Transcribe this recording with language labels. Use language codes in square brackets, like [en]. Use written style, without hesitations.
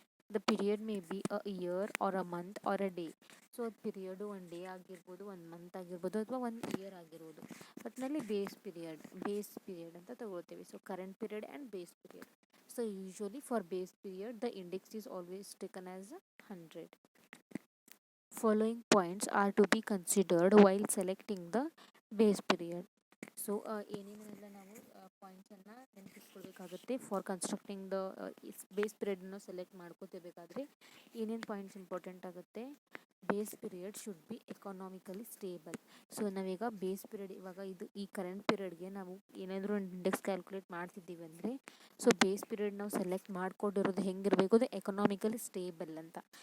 [en] The period may be a year or a month or a day. [kn] So ಅದು period 1 day ಆಗಿರ್ಬೋದು, 1 month ಆಗಿರ್ಬೋದು, ಅಥವಾ 1 year ಆಗಿರ್ಬೋದು. ಒಟ್ಟಿನಲ್ಲಿ ಬೇಸ್ ಪೀರಿಯಡ್ ಅಂತ ತಗೊಳ್ತೀವಿ. So current period and base period. [en] So usually for base period the index is always taken as 100. Following points are to be considered while selecting the base period. [kn] So ಏನೇನೆಲ್ಲ ನಾವು ಪಾಯಿಂಟ್ಸನ್ನು ನೆನಪಿಸ್ಕೊಳ್ಬೇಕಾಗುತ್ತೆ [en] for constructing the [kn] base ಪೀರಿಯಡನ್ನು select ಮಾಡ್ಕೋತಿರ್ಬೇಕಾದ್ರೆ ಏನೇನು points important ಆಗುತ್ತೆ. [en] Base period should be economically stable. [kn] So ನಾವೀಗ base period ಇವಾಗ ಈ current ಪೀರಿಯಡ್ಗೆ ನಾವು ಏನಾದರೂ ಒಂದು ಇಂಡೆಕ್ಸ್ ಕ್ಯಾಲ್ಕುಲೇಟ್ ಮಾಡ್ತಿದ್ದೀವಿ ಅಂದರೆ ಸೊ ಬೇಸ್ ಪೀರಿಯಡ್ ನಾವು ಸೆಲೆಕ್ಟ್ ಮಾಡ್ಕೊಂಡಿರೋದು ಹೆಂಗಿರಬೇಕು, ಅದು ಎಕನಾಮಿಕಲಿ ಸ್ಟೇಬಲ್ ಅಂತ.